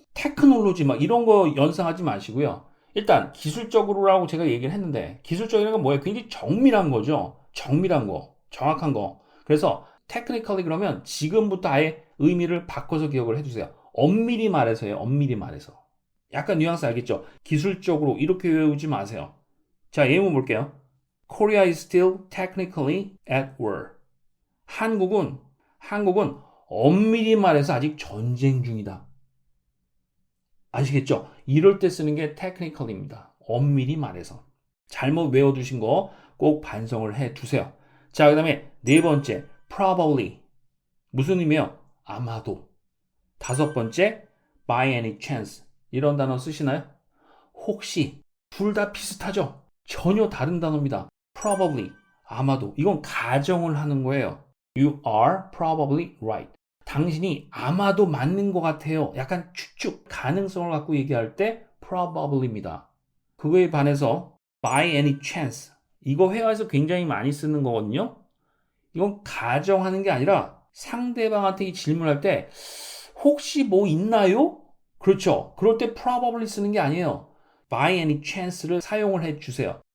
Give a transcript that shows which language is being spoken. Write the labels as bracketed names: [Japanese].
[Korean] 테크놀로지 막 이런 거 연상하지 마시고요. 일단 기술적으로라고 제가 얘기를 했는데 기술적이라는 건 뭐예요? 굉장히 정밀한 거죠. 정밀한 거, 정확한 거. 그래서 technically 그러면 지금부터 아예 의미를 바꿔서 기억을 해주세요. 엄밀히 말해서요. 엄밀히 말해서. 약간 뉘앙스 알겠죠? 기술적으로 이렇게 외우지 마세요. 자, 예문 볼게요. [English] Korea is still technically at war. [Korean] 한국은 엄밀히 말해서 아직 전쟁 중이다. 아시겠죠? 이럴 때 쓰는 게 technically입니다. 엄밀히 말해서. 잘못 외워두신 거 꼭 반성을 해 두세요. 자, 그 다음에 네 번째, probably. 무슨 의미예요? 아마도. 다섯 번째, [English] by any chance. [Korean] 이런 단어 쓰시나요? 혹시. 둘 다 비슷하죠? 전혀 다른 단어입니다. probably. 아마도. 이건 가정을 하는 거예요. [English] You are probably right. [Korean] 당신이 아마도 맞는 것 같아요. 약간 추측, 가능성을 갖고 얘기할 때 probably입니다. 그거에 반해서 by any chance. 이거 회화에서 굉장히 많이 쓰는 거거든요. 이건 가정하는 게 아니라 상대방한테 이 질문할 때 혹시 뭐 있나요? 그렇죠. 그럴 때 probably 쓰는 게 아니에요. by any chance를 사용을 해 주세요.